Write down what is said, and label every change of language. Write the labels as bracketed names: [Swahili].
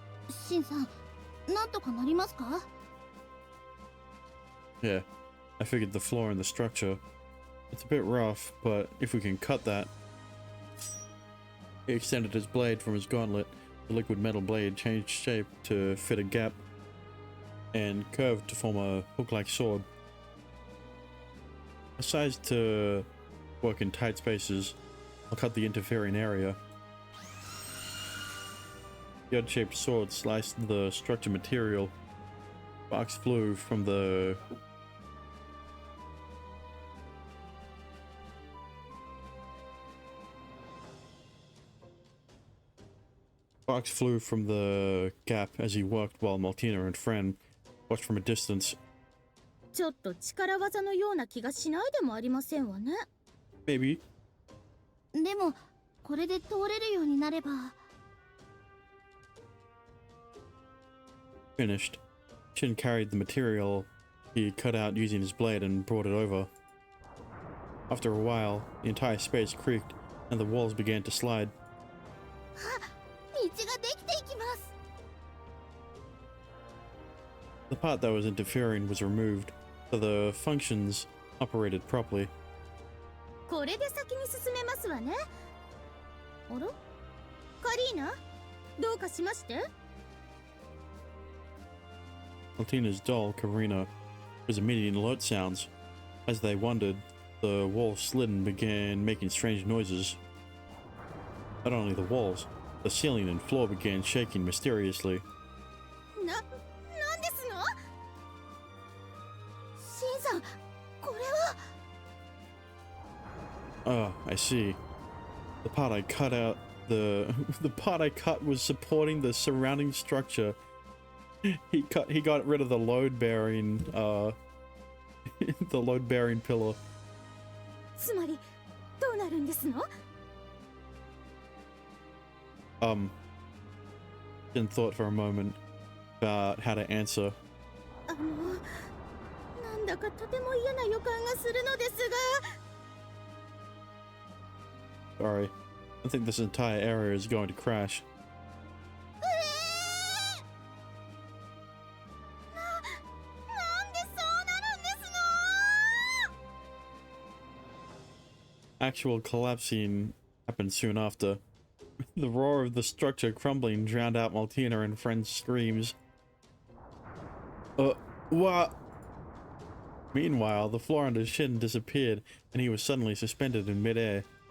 [Japanese] シンさん、なんとかなりますか？ [English] Yeah, I figured the flaw in the structure. It's a bit rough, but if we can cut that... He extended his blade from his gauntlet. The liquid metal blade changed shape to fit a gap and curved to form a hook-like sword. Sized to work in tight spaces, I'll cut the interfering area. The odd-shaped sword sliced the structure material. Sparks flew from the... Sparks flew from the gap as he worked while Maltina and Friend watched from a distance. [Japanese] ちょっと力技のような気がしないでもありませんわね。 [English] Maybe. [Japanese] でもこれで通れるようになれば。 [English] Finished. Shin carried the material he cut out using his blade and brought it over. After a while, the entire space creaked and the walls began to slide. [Japanese] 道ができていきます。 [English] The part that was interfering was removed, so the functions operated properly. [Japanese] これで先に進めますわね。あら？カリーナ？どうかしまして？ [English] Maltina's doll, Karina, was emitting alert sounds. As they wondered, the wall slid and began making strange noises. Not only the walls, the ceiling and floor began shaking mysteriously. [Japanese] なんですの？シンさん、これは。 [English] Ah, I see. The part I cut out, the part I cut was supporting the surrounding structure. He got rid of the load bearing the load bearing pillar. [Japanese] つまりどうなるんですの？ [English] Then thought for a moment about how to answer. [Japanese] なんだかとても嫌な予感がするのですが。 [English] Sorry, I think this entire area is going to crash. [Japanese] なんでそうなるんですの？ [English] Actual collapsing happened soon after. The roar of the structure crumbling drowned out Maltina and friends' screams. What? Meanwhile, the floor under Shin disappeared, and he was suddenly suspended in midair.